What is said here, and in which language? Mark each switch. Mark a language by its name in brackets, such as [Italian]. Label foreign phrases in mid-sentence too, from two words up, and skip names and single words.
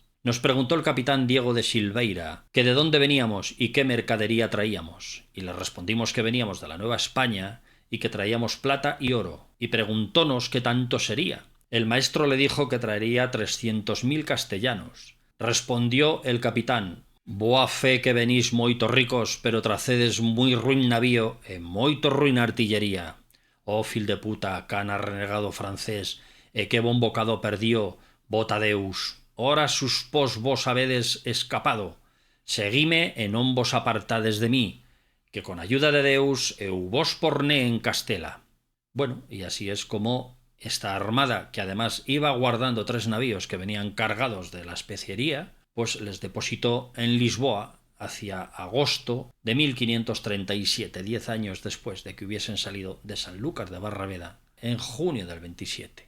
[Spanish] Nos preguntó el capitán Diego de Silveira que de dónde veníamos y qué mercadería traíamos, y le respondimos que veníamos de la Nueva España y que traíamos plata y oro, y preguntónos qué tanto sería. El maestro le dijo que traería 300.000 castellanos. Respondió el capitán: [Portuguese] boa fe que venís moito ricos, pero tracedes muy ruin navío e moito ruin artillería. Oh fil de puta, cana renegado francés, e que bon bocado perdió, bota Deus. Ora sus pos vos habedes escapado. Seguime e non vos apartades de mí, que con ayuda de Deus eu vos porné en Castela. [Spanish] Bueno, y así es como esta armada, que además iba guardando 3 navíos que venían cargados de la especiería, pues les depositó en Lisboa hacia agosto de 1537, 10 años después de que hubiesen salido de Sanlúcar de Barrameda, en junio del 27.